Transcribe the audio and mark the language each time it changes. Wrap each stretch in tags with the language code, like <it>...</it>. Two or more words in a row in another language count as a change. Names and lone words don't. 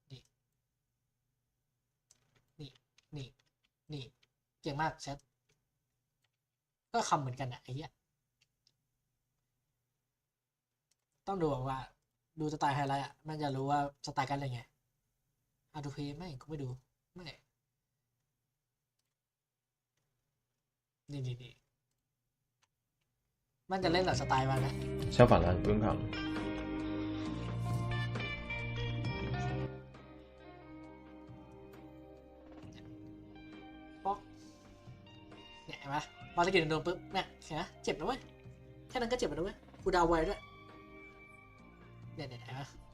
<th>นี่เก่งมากแชทก็คำเหมือนกันนะไอ้เหี้ยต้องดูว่าดูสไตล์ไฮไลท์มันจะรู้ว่าสไตล์กันอะไรไงดูเพย์ไม่กูไม่ดูไม่นี่มันจะเล่นแบบสไตล์มันนะ</th> <zh>相反的，你不用看了。</zh> <th>ป๊อกเนี่ยเห็นไหมพอสกิลโดนปุ๊บเนี่ยเห็นไหมเจ็บนะเว้ยแค่นั้นก็เจ็บแล้วเว้ยกูดาวไวด้วยเนี่ยเห็นไหม</th>